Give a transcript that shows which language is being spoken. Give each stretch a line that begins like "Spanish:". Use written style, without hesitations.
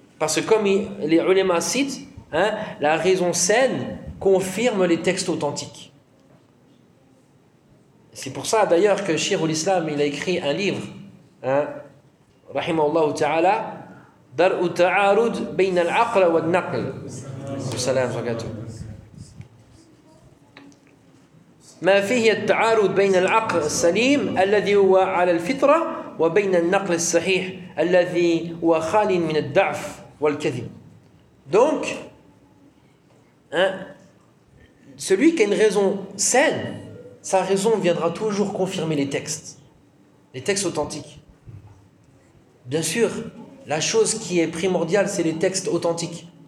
French: Parce que comme les ulémas citent, hein, la raison saine confirme les textes authentiques. C'est pour ça d'ailleurs que Cheikh al-Islam, il a écrit un livre, hein, Rahimallahu ta'ala, Dar al-Ta'arud bayna al-Aql wa al-Naql.
Arabic: Salam wa rahmatullah. ما فيه التعارض بين العقل السليم الذي هو على الفطرة وبين النقل الصحيح الذي هو خال من الضعف والكذب.
French: Donc, celui qui a une raison saine, sa raison viendra toujours confirmer les textes authentiques. Bien sûr, la chose qui est primordiale, c'est les textes authentiques.